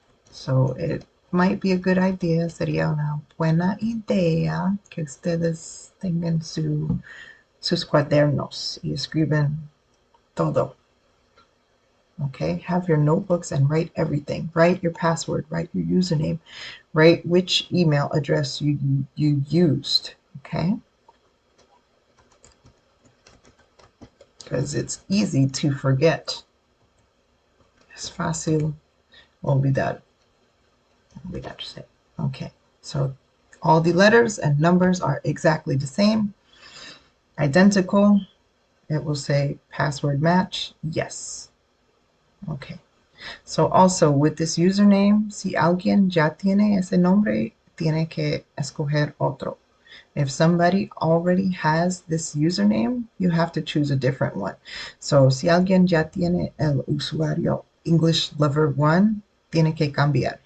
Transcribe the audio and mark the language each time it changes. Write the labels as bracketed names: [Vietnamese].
[English] So it might be a good idea, [Spanish] sería una buena idea que ustedes tengan sus cuadernos y escriben todo. [English] Okay, have your notebooks and write everything. Write your password, write your username, write which email address you used, okay? Because it's easy to forget. [Spanish] Es fácil olvidar. [English] Okay, so all the letters and numbers are exactly the same, identical. It will say password match, yes. Okay, so also with this username, [Spanish] si alguien ya tiene ese nombre, tiene que escoger otro. [English] If somebody already has this username, you have to choose a different one. [Spanish] So si alguien ya tiene el usuario English Lover 1, tiene que cambiar.